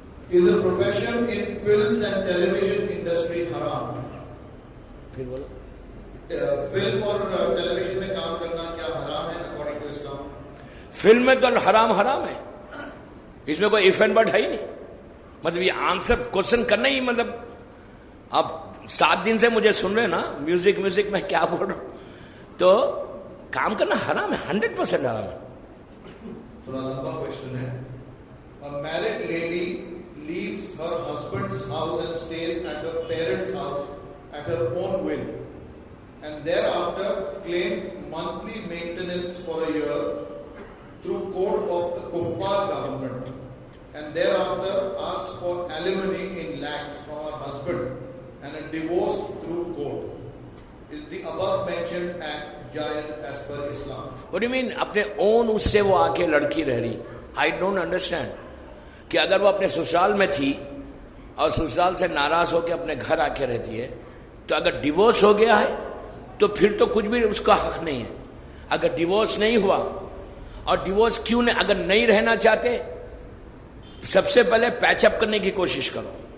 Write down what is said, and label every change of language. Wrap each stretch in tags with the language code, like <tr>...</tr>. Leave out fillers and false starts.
<en>Is a profession in films and television industry haram?</en> <hi>फिर बोलो. Film और television में काम करना क्या हराम है अकॉर्डिंग टू इस्लाम? फिल्म में तो हराम है, इसमें कोई इफ एंड बट है ही नहीं. मतलब ये आंसर क्वेश्चन करना ही, मतलब अब 7 दिन से मुझे सुन रहे ना, म्यूजिक में क्या बोल रहा हूं, तो काम करना हराम है, 100% हराम है. थोड़ा लंबा क्वेश्चन है.</hi> <en>A married lady leaves her husband's house and stays at her parents' house at her own will, and thereafter claims monthly maintenance for a year through court of the Kuffar government, and thereafter asks for alimony in lakhs from her husband and a divorce through court. Is the above mentioned act jaiz as per Islam?</en> <hi>What do you mean अपने own उससे वो आके लड़की रह रही?</hi> <en>I don't understand</en> <hi>कि अगर वो अपने ससुराल में थी और ससुराल से नाराज होकर अपने घर आके रहती है, तो अगर डिवोर्स हो गया है तो फिर तो कुछ भी उसका हक नहीं है. अगर डिवोर्स नहीं हुआ, और डिवोर्स क्यों नहीं, अगर नहीं रहना चाहते, सबसे पहले पैचअप करने की कोशिश करो.</hi>